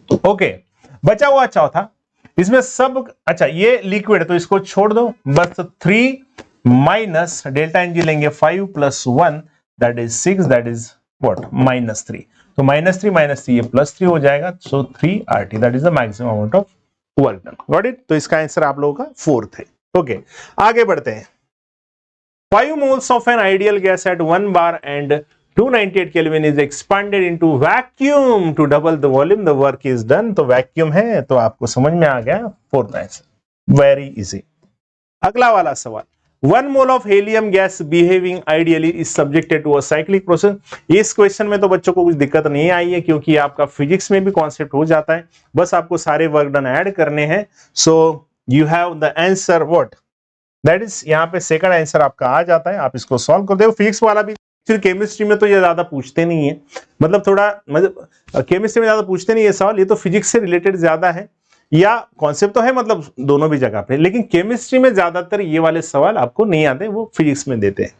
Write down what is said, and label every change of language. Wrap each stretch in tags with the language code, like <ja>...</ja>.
<hi>Okay, बचा हुआ चौथा, इसमें सब, अच्छा ये लिक्विड तो इसको छोड़ दो, बस 3 माइनस डेल्टा एन जी लेंगे 5 plus 1 that is 6, that is what minus 3, तो माइनस 3 माइनस 3 ये प्लस 3 हो जाएगा, सो 3 RT that is the maximum amount of work done. Got it, तो इसका आंसर आप लोगों का 4th है। ओके, आगे बढ़ते हैं।</hi> <en>5 moles of an ideal gas at 1 bar and 298 Kelvin is expanded into vacuum to double the volume. The work is done.</en> <hi>तो वैक्यूम है, तो आपको समझ में आ गया 4th आंसर, वेरी इजी। अगला वाला सवाल,</hi> <en>1 mole of helium gas behaving ideally is subjected to a cyclic process।</en> <hi>इस क्वेश्चन में तो बच्चों को कुछ दिक्कत नहीं आई है क्योंकि आपका फिजिक्स में भी कॉन्सेप्ट हो जाता है, बस आपको सारे वर्क डन ऐड करने हैं। So you have the answer what, that is, यहाँ पे सेकंड आंसर आपका आ जाता है। आप इसको सॉल्व कर दो। फिजिक्स वाला भी, केमिस्ट्री में तो ये ज्यादा पूछते नहीं है, मतलब थोड़ा, मतलब केमिस्ट्री में ज्यादा पूछते नहीं है सवाल, ये तो फिजिक्स से रिलेटेड ज्यादा है, या कॉन्सेप्ट तो है मतलब दोनों भी जगह पे, लेकिन केमिस्ट्री में ज्यादातर ये वाले सवाल आपको नहीं आते, वो फिजिक्स में देते हैं।</hi>